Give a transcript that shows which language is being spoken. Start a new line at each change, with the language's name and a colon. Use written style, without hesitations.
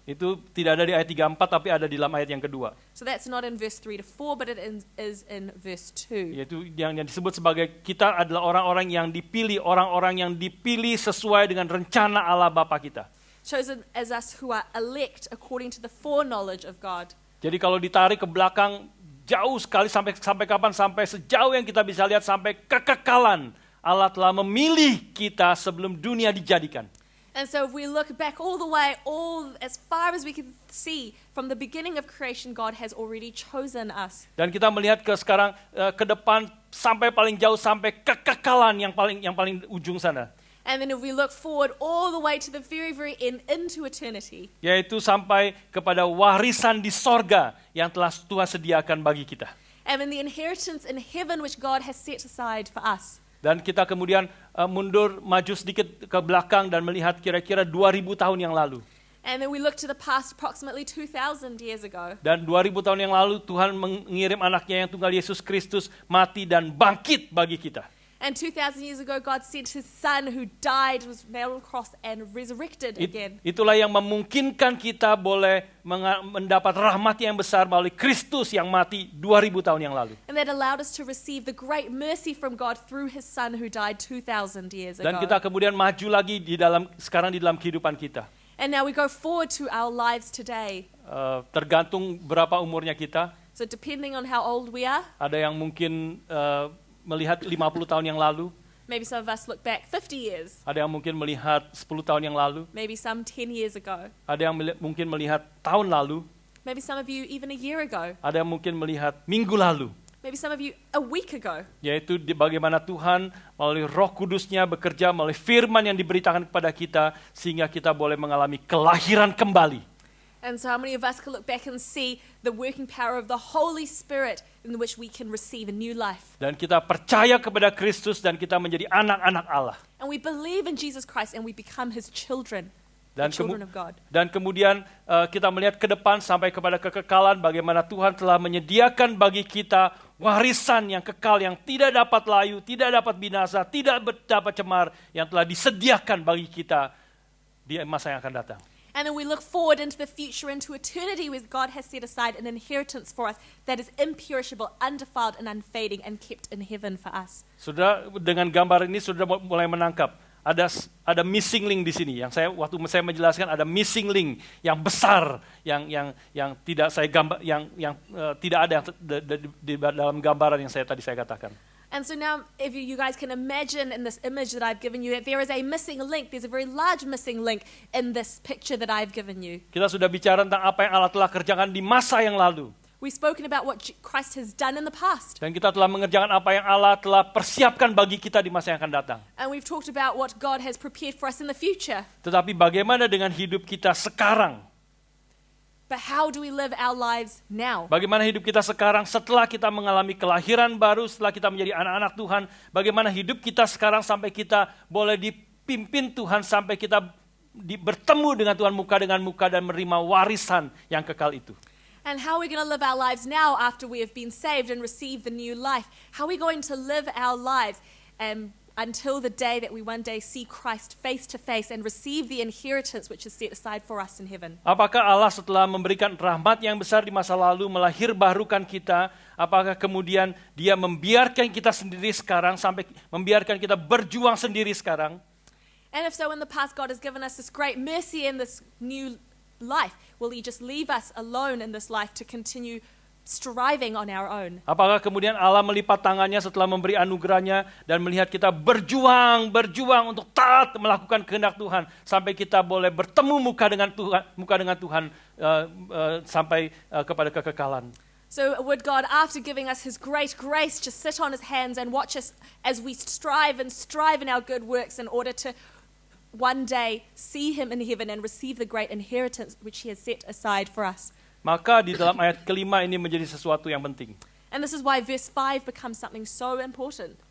Indonesian: Itu tidak ada di ayat 3-4 tapi ada di dalam ayat yang kedua.
English: So that's not in verse 3 to 4, but it is in verse 2.
Indonesian: Yaitu yang disebut sebagai kita adalah orang-orang yang dipilih sesuai dengan rencana Allah Bapa kita.
English: Chosen as us who are elect according to the foreknowledge of God.
Indonesian: Jadi kalau ditarik ke belakang jauh sekali sampai kapan? Sampai sejauh yang kita bisa lihat sampai kekekalan. Allah telah memilih kita sebelum dunia dijadikan.
English: And so if we look back all the way, as far as we can see, from the beginning of creation, God has already chosen us.
Indonesian: Dan kita melihat sekarang ke depan sampai paling jauh sampai kekekalan yang paling ujung sana.
English: And then if we look forward all the way to the very, very end, into eternity.
Indonesian: Yaitu sampai kepada warisan di sorga yang telah Tuhan sediakan bagi kita.
English: And in the inheritance in heaven which God has set aside for us.
Indonesian: Dan kita kemudian maju sedikit ke belakang dan melihat kira-kira 2000 tahun yang lalu.
English: And then we look to the past approximately 2,000 years ago.
Indonesian: Dan 2000 tahun yang lalu Tuhan mengirim anaknya yang tunggal Yesus Kristus mati dan bangkit bagi kita.
English: And 2,000 years ago, God sent his son who died, was nailed on the cross and resurrected again.
Indonesian: Itulah yang memungkinkan kita boleh mendapat rahmat yang besar melalui Kristus yang mati 2000 tahun yang lalu.
English: And that allowed us to receive the great mercy from God through his son who died 2,000 years ago.
Indonesian: Dan kita kemudian maju lagi sekarang di dalam kehidupan kita.
English: And now we go forward to our lives today.
Indonesian: Tergantung berapa umurnya kita.
English: So depending on how old we are,
Indonesian: Ada yang mungkin melihat 50 tahun yang lalu.
English: Maybe some of us look back 50 years,
Indonesian: Ada yang mungkin melihat 10 tahun yang lalu.
English: maybe some 10 years ago,
Indonesian: Ada yang mungkin melihat tahun lalu.
English: maybe some of you even a year ago,
Indonesian: Ada yang mungkin melihat minggu lalu.
English: maybe some of you a week ago.
Indonesian: Yaitu bagaimana Tuhan melalui Roh Kudus-Nya bekerja melalui firman yang diberitakan kepada kita sehingga kita boleh mengalami kelahiran kembali.
English: And so how many of us can look back and see the working power of the Holy Spirit in which we can receive a new life.
Indonesian: Dan kita percaya kepada Kristus dan kita menjadi anak-anak Allah.
English: And we believe in Jesus Christ and we become His children,
Indonesian: Dan,
English: the children of God.
Indonesian: dan kemudian kita melihat ke depan sampai kepada kekekalan bagaimana Tuhan telah menyediakan bagi kita warisan yang kekal yang tidak dapat layu, tidak dapat binasa, tidak dapat cemar yang telah disediakan bagi kita di masa yang akan datang.
English: And then we look forward into the future, into eternity, where God has set aside an inheritance for us that is imperishable, undefiled, and unfading, and kept in heaven for us.
Indonesian: Saudara, dengan gambar ini sudah mulai menangkap ada missing link di sini. Yang waktu saya menjelaskan ada missing link yang besar yang tidak saya gambar tidak ada yang di dalam gambaran yang tadi saya katakan.
English: And so now, if you guys can imagine in this image that I've given you, that there is a missing link. There's a very large missing link in this picture that I've given you.
Indonesian: Kita sudah bicara tentang apa yang Allah telah kerjakan di masa yang lalu.
English: We've spoken about what Christ has done in the past.
Indonesian: Dan kita telah mengerjakan apa yang Allah telah persiapkan bagi kita di masa yang akan datang.
English: And we've talked about what God has prepared for us in the future.
Indonesian: Tetapi bagaimana dengan hidup kita sekarang?
English: But how do we live our lives now?
Indonesian: Bagaimana hidup kita sekarang setelah kita mengalami kelahiran baru, setelah kita menjadi anak-anak Tuhan? Bagaimana hidup kita sekarang sampai kita boleh dipimpin Tuhan, sampai kita bertemu dengan Tuhan muka dengan muka dan menerima warisan yang kekal itu?
English: And how are we going to live our lives now after we have been saved and received the new life? How are we going to live our lives until the day that we one day see Christ face to face and receive the inheritance which is set aside for us in heaven?
Indonesian: Apakah Allah setelah memberikan rahmat yang besar di masa lalu melahirbarukan kita, apakah kemudian Dia membiarkan kita sendiri sekarang sampai membiarkan kita berjuang sendiri sekarang?
English: And if so, in the past God has given us this great mercy in this new life. Will He just leave us alone in this life to continue striving on our own?
Indonesian: Apakah kemudian Allah melipat tangannya setelah memberi anugerahnya dan melihat kita berjuang untuk taat melakukan kehendak Tuhan sampai kita boleh bertemu muka dengan Tuhan sampai kepada kekekalan?
English: So would God, after giving us His great grace, just sit on His hands and watch us as we strive in our good works in order to one day see Him in heaven and receive the great inheritance which He has set aside for us?
Indonesian: Maka di dalam ayat kelima ini menjadi sesuatu yang penting.
English: And this is why verse 5 becomes something so important.